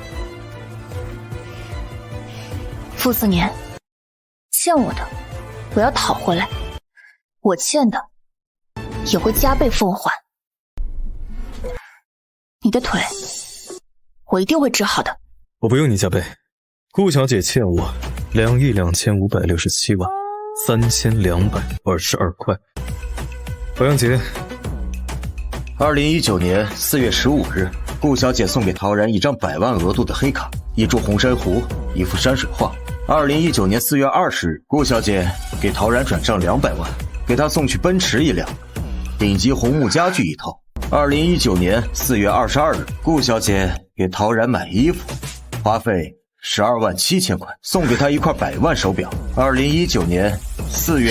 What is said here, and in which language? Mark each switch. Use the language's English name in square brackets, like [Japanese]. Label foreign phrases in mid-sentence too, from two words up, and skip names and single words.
[Chinese] 傅思年，欠我的我要討回來，我欠的也會加倍奉還。你的腿我一定會治好的。我不用你加倍。顧小姐欠我2256322塊，保養姐。 2019年4月15日，顧小姐送給陶然一張100萬額度的黑卡，一株紅珊瑚，一幅山水畫。2019年4月20日，顧小姐給陶然轉賬200萬，給他送去奔馳1輛，頂級紅木家具一套。2019年4月22日，顧小姐給陶然買衣服，花費12萬7千塊，送給他一塊100萬手錶。2019年4月，